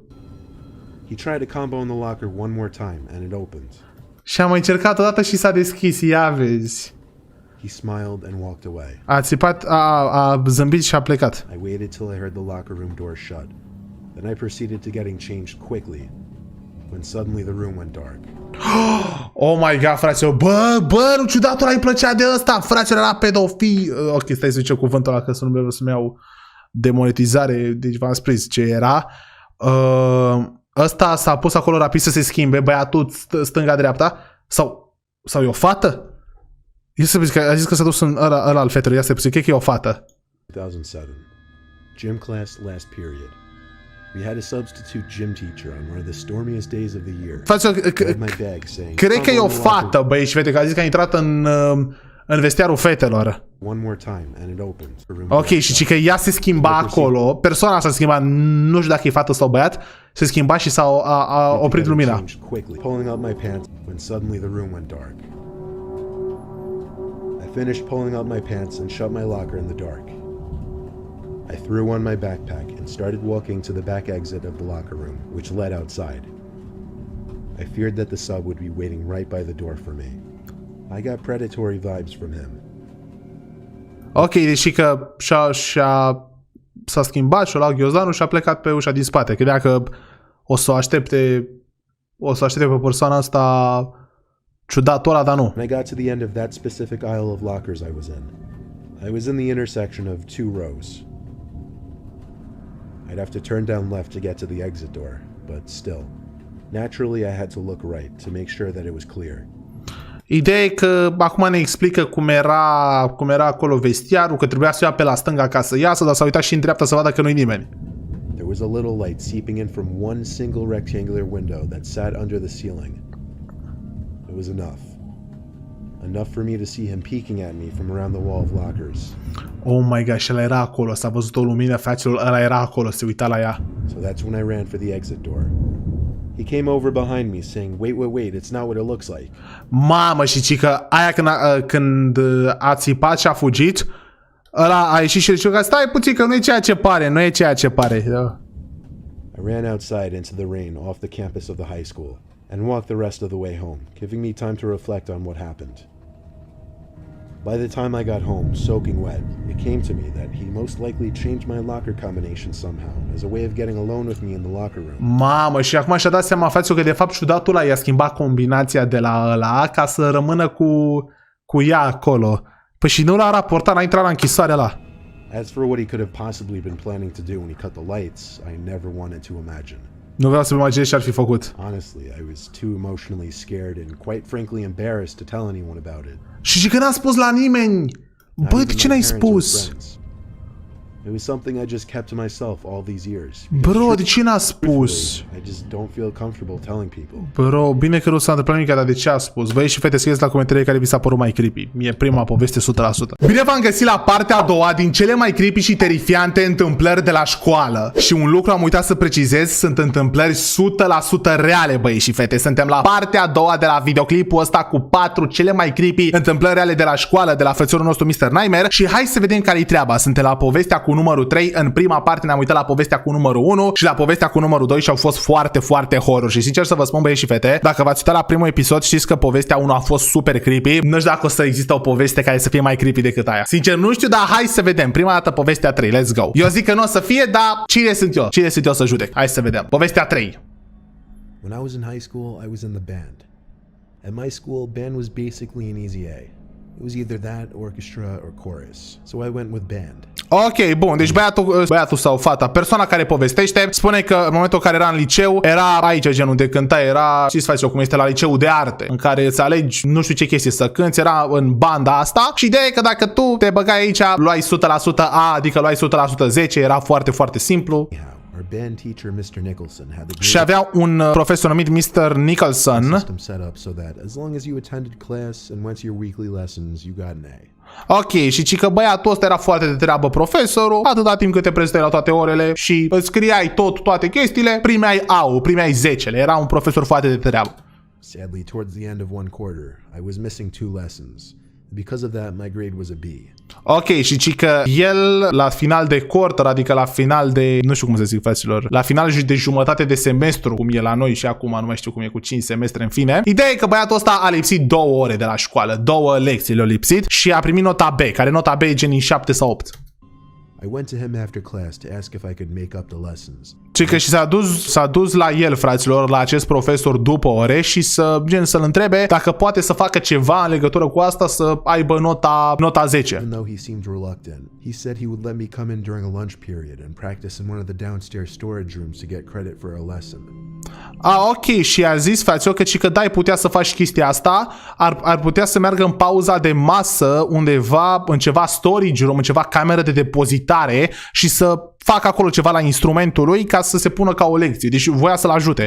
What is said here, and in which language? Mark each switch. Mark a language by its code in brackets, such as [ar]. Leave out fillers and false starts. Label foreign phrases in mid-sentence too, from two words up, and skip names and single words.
[en] He tried a combo in the locker one more time and it opened. [ro] Și am mai încercat odată și s-a deschis, ia vezi. [en] He smiled and walked away. [ro] A țipat, a zâmbit și a plecat. [en] I waited till I heard the locker room door shut. Then I proceeded to getting changed quickly, when suddenly the room went dark. Oh my god, [ro] fraților, bă, nu ciudatul ăla îi plăcea de ăsta, fraților, era pedofil. Ok, stai să zicem cuvântul ăla, că să nu vreau să-mi iau demonetizare, deci v-am spus ce era. Ăsta s-a pus acolo rapid să se schimbe, băiatul stânga-dreapta, sau e o fată? A zis că s-a dus în ăla al fetelor, ia să puțin, cred că e o fată. [en] 2007. Gym class last period. We had a substitute gym teacher on one of the stormiest days of the year. [ro] Cred că e o fată, băi, și fete, că a zis că a intrat în vestiarul fetelor. [en] One more time and it opened. [ro] Ok, și că ea se schimba acolo, persoana s-a schimbat, nu știu dacă e fată sau băiat, se schimba și s-a oprit lumina. [en] Pulling up my pants when suddenly the room went dark. I finished pulling up my pants and shut my locker in the dark. I threw on my backpack and started walking to the back exit of the locker room, which led outside. I feared that the sub would be waiting right by the door for me. I got predatory vibes from him. [ro] Ok, deși că s-a schimbat și-a luat ghiozdanul și a plecat pe ușa din spate. Credea că o să o aștepte pe persoana asta ciudatul ăla, dar nu. [en] When I got to the end of that specific aisle of lockers I was in the intersection of two rows. I'd have to turn down left to get to the exit door, but still. Naturally, I had to look right to make sure that it was clear. [ro] Ideea e că acum ne explică cum era acolo vestiarul, că trebuia să ia pe la stânga ca să iasă, dar s-a uitat și în dreapta să vadă că nu-i nimeni. [en] There was a little light seeping in from one single rectangular window that sat under the ceiling. It was enough. Enough for me to see him peeking at me from around the wall of lockers. Oh my god, [ro] și ăla era acolo, s-a văzut o lumină, fraților, ăla era acolo, se uita la ea. [en] So that's when I ran for the exit door. He came over behind me saying, wait, it's not what it looks like. [ro] Mamă, și cică, aia când a țipat și a fugit, ăla a ieșit și zice că stai puțin că nu e ceea ce pare, nu e ceea ce pare. [en] I ran outside into the rain off the campus of the high school and walked the rest of the way home, giving me time to reflect on what happened. By the time I got home, soaking wet, it came to me that he most likely changed my locker combination somehow, as a way of getting alone with me in the locker room. [ro] Mamă, și acum și-a dat seama, față că de fapt ciudatul ăla i-a schimbat combinația de la ăla ca să rămână cu ea acolo. Păi și nu l-a raportat, n-a intrat la închisoare ăla. [en] As for what he could have possibly been planning to do when he cut the lights, I never wanted to imagine. [ro] Nu vreau să-mi imaginez ce ar fi făcut. [en] Honestly, I was too emotionally scared and quite frankly embarrassed to tell anyone about it. [ro] Și că n-a spus la nimeni. Bă, de ce n-ai spus? [en] It was something I just kept to myself all these years. [ro] Bro, de ce n-a spus? [en] I just don't feel comfortable telling people. [ro] Bro, bine că nu s-a întâmplat nimic, dar de ce a spus? Băi și fete, scrieți la comentarii care vi s-a părut mai creepy. Mie prima poveste 100%. Bine v-am găsit la partea a doua din cele mai creepy și terifiante întâmplări de la școală. Și un lucru am uitat să precizez, sunt întâmplări 100% reale, băi și fete. Suntem la partea a doua de la videoclipul ăsta cu 4 cele mai creepy întâmplări reale de la școală, de la frățiorul nostru Mr. Nightmare. Și hai să vedem care-i treaba. Suntem la povestea cu numărul 3. În prima parte ne-am uitat la povestea cu numărul 1 și la povestea cu numărul 2 și au fost foarte, foarte horror. Și sincer să vă spun, băieți și fete, dacă v-ați uitat la primul episod, știți că povestea 1 a fost super creepy. Nu știu dacă o să există o poveste care să fie mai creepy decât aia. Sincer, nu știu, dar hai să vedem. Prima dată povestea 3, [en] let's go. [ro] Eu zic că nu o să fie, dar cine sunt eu? Cine sunt eu să judec? Hai să vedem. Povestea 3. [en] When I was in high school, I was in the band. At my school, band was basically an easy A. It was either that, orchestra, or chorus. So I went with band. [ro] Ok, bun, deci băiatul sau fata, persoana care povestește, spune că în momentul în care era în liceu, era aici genul de cânta, era, știți face cum este la liceu de arte, în care îți alegi nu știu ce chestie să cânti, era în banda asta și ideea e că dacă tu te băgai aici, luai 100% A, adică luai 100% 10, era foarte, foarte simplu. [en] Our band teacher, Mr. Nicholson, had the [ro] Și avea un profesor numit Mr. Nicholson. [en] system set up so that as long as you attended class and went to your weekly lessons, you got an A. [ro] Ok, și ci că băiatul ăsta era foarte de treabă profesorul, atâta timp cât te prezentai la toate orele și îți scriai toate chestiile, primeai A-ul, primeai 10-le, era un profesor foarte de treabă. [en] Sadly, towards the end of one quarter, I was missing 2 lessons. Because of that, my grade was a B. [ro] Ok, și ci că el la final de quarter, adică la final de, nu știu cum să zic fraților, la final de jumătate de semestru, cum e la noi și acum nu mai știu cum e cu 5 semestre în fine, ideea e că băiatul ăsta a lipsit 2 ore de la școală, 2 lecții le-a lipsit și a primit nota B, care nota B e gen 7 sau 8. [en] I went to him after class to ask if I could make up the lessons. [ro] Și că și s-a dus la el, fraților, la acest profesor după ore și să-l întrebe dacă poate să facă ceva în legătură cu asta, să aibă nota 10. [en] Even though he seemed reluctant, he said he would let me come in during a lunch period and practice in one of the downstairs storage rooms to get credit for a lesson. [ro] Ok, și a zis, fraților, că da, ai putea să faci chestia asta, ar putea să meargă în pauza de masă undeva, în ceva [en] storage room, [ro] în ceva cameră de depozitare și să facă acolo ceva la instrumentul lui ca să se pună ca o lecție. Deci voia să-l ajute.